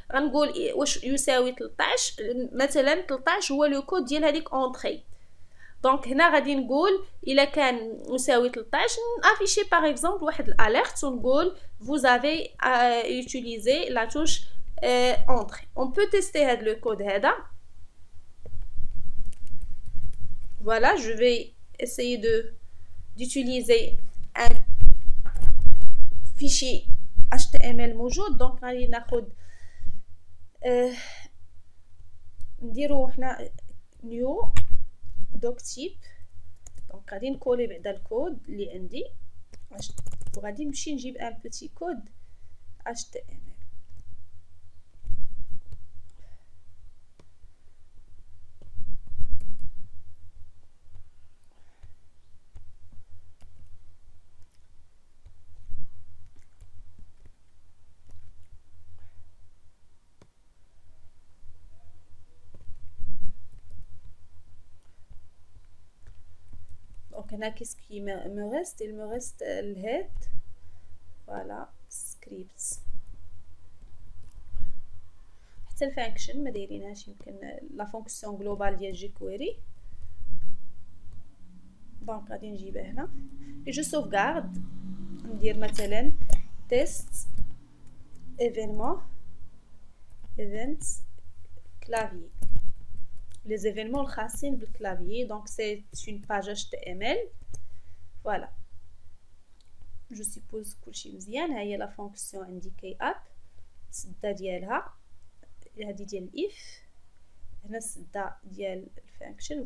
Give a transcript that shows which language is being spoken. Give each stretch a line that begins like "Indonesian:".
Arabic: غنقول واش يساوي 13 مثلا 13 هو لو كود ديال هذيك اونطري. دونك هنا غادي نقول الا كان مساوي 13 نافيشي باغ اكزومبل واحد الاليرت ونقول
French: vous avez utilisé la touche entrée. On peut tester هذا le code هذا. Voilà, je vais essayer d'utiliser un fichier HTML موجود.
Arabic: دونك غادي ناخذ نديرو حنا new doc type. دونك غادي نكولي بعدا الكود اللي عندي وغادي نمشي نجيب ان بوتي كود HTML.
French: Donc là, qu'est-ce qui me reste? Il me reste le head. Voilà, scripts.
Arabic: حتى الفانكشن ما دايرينهاش، يمكن لا فونكسيون جلوبال ديال جيكويري. دونك غادي نجيبها هنا
French: et je sauvegarde.
Arabic: ندير مثلا test events clavier.
French: Les événements
Arabic: الخاصين بالكلافيي.
French: donc c'est une page HTML. voilà, je suppose
Arabic: كلشي مزيان. ها هي لا فونكسيون عندي كي اب السده ديالها هذه ديال الاف، هنا السده ديال الفانكشن.